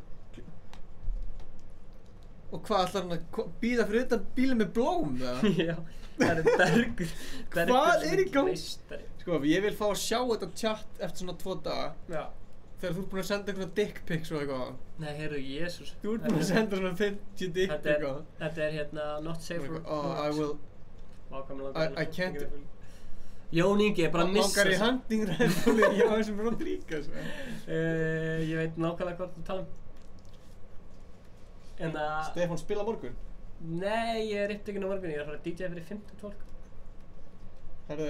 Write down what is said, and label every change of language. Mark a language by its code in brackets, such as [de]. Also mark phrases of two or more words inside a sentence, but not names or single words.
[is] Og hvað ætlar hann að bíða fyrir utan bílinn með blóm, eða? Já, það er Bergur. Hvað er í gang? Meistari. Sko, ég vil fá að sjá þetta chat eftir svona 2 daga. Já. Þegar þú ert búinn að senda einhverja [en] dick pics [is] og eitthvað. Nei, heyrðu, Jésús. Þú ert búinn að senda svona 50 [en] dick pics [is] eitthvað. Þetta er hérna [en] not safe for... I will... I can't... [is] Jón Ingi er bara að missa... Langar í [en] hunting rifle [is] í þessum Rodríguez. Ég veit nákvæmlega hvað þú tala um. En að... Stefán spila morgun? Nei, ég er upptekinn á morgun. Ég er að fara að [en] DJ fyrir [is] 50 fólk. Herðu...